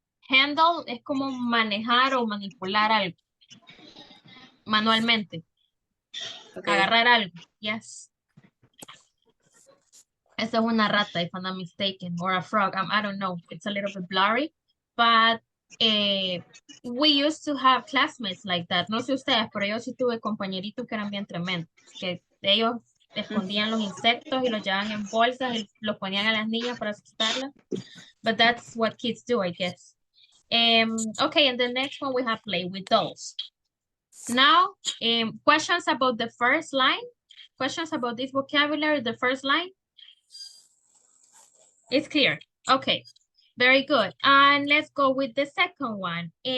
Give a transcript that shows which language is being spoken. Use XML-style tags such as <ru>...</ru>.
<es>Handle es como manejar o manipular algo manualmente.</es> <en>Okay.</en> <es>Agarrar algo. Yes. Esa es una rata,</es> <en>if I'm not mistaken, or a frog. I don't know. It's a little bit blurry. But we used to have classmates like that.</en> <es>No sé ustedes, pero yo sí tuve compañeritos que eran bien tremendos. Que ellos escondían los insectos y los llevaban en bolsas y los ponían a las niñas para asustarlas.</es> <en>But that's what kids do, I guess. Okay, and the next one we have play with dolls. Now, questions about the first line? Questions about this vocabulary, the first line? It's clear. Okay, very good. And let's go with the second one.</en>